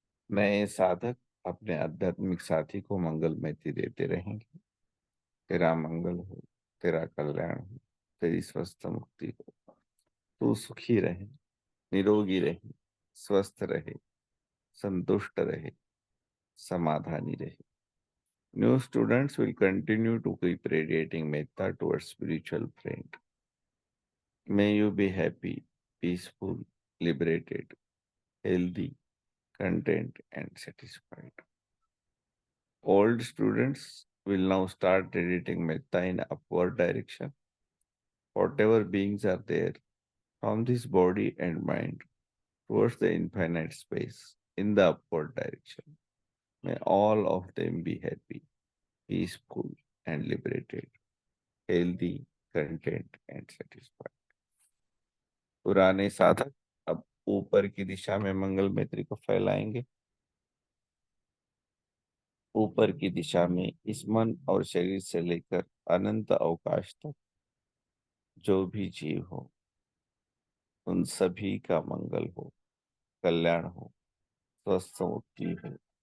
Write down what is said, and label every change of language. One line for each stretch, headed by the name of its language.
Hindi: नए साधक अपने आध्यात्मिक साथी को मंगल मैत्री देते रहेंगे। तेरा मंगल हो, तेरा कल्याण हो, तेरी स्वस्थ मुक्ति हो। तू सुखी रहे, निरोगी रहे, स्वस्थ रहे, संतुष्ट रहे, समाधानी रहे।
English: New students will continue to keep radiating metta towards spiritual friend. May you be happy, peaceful, liberated, healthy, content, and satisfied. Old students will now start radiating metta in upward direction. Whatever beings are there, from this body and mind towards the infinite space in the upward direction. May all of them be happy, peaceful, and liberated, healthy, content, and satisfied.
Hindi: पुराने साधक अब ऊपर की दिशा में मंगल मैत्री को फैलाएंगे। ऊपर की दिशा में इस मन और शरीर से लेकर अनंत अवकाश तक जो भी जीव हो उन सभी का मंगल हो, कल्याण हो, स्वस्थ मुक्ति हो।